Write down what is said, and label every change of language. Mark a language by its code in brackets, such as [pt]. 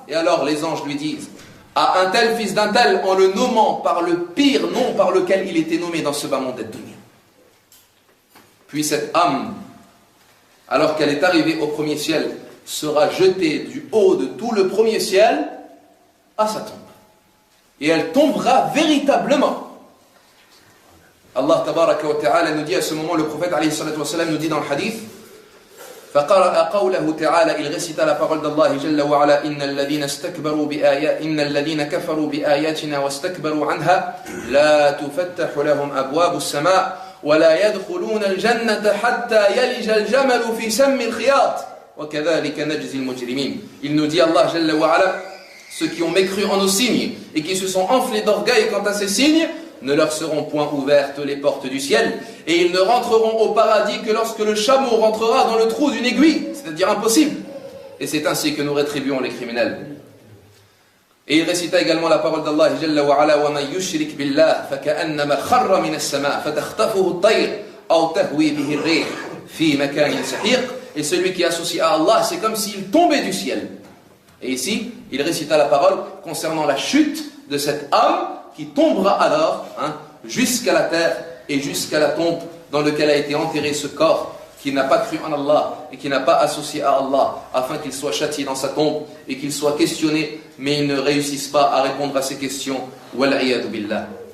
[fr] Et alors les anges lui disent: à un tel fils d'un tel, en le nommant par le pire nom par lequel il était nommé dans ce bas monde ad-dunya. Puis cette âme, alors qu'elle est arrivée au premier ciel, sera jetée du haut de tout le premier ciel à sa tombe. Et elle tombera véritablement. Allah tabaraka wa ta'ala nous dit à ce moment, le prophète alayhi salatu wa salam nous dit dans le hadith, [ar] فقرأ قوله تعالى, [fr] il récita la parole d'Allah [ar] جل وعلا: إن الذين كفروا بآياتنا واستكبروا عنها لا تفتح لهم أبواب السماء ولا يدخلون الجنة حتى يلج الجمل في سم الخياط وكذلك نجزي المجرمين. [fr] Il nous dit Allah جل وعلا: ceux qui ont mécru en nos signes et qui se sont enflés d'orgueil quant à ces signes, ne leur seront point ouvertes les portes du ciel, et ils ne rentreront au paradis que lorsque le chameau rentrera dans le trou d'une aiguille, c'est-à-dire impossible. Et c'est ainsi que nous rétribuons les criminels. Et il récita également la parole d'Allah [ar] Jalla wa Ala: وَمَنْ يُشْرِكْ بِاللَّهِ فَكَأَنَّمَا خَرَّ مِنَ السَّمَاءِ فَتَخْطَفُهُ الطَّيْرُ أَوْ تَهْوِي بِهِ الرِّيحُ فِي مَكَانٍ سَحِيقٍ. [fr] Et celui qui associe à Allah, c'est comme s'il tombait du ciel. Et ici, il récita la parole concernant la chute de cette âme qui tombera alors jusqu'à la terre et jusqu'à la tombe dans laquelle a été enterré ce corps qui n'a pas cru en Allah et qui n'a pas associé à Allah, afin qu'il soit châtié dans sa tombe et qu'il soit questionné, mais il ne réussisse pas à répondre à ces questions. Wal'iyadu billah.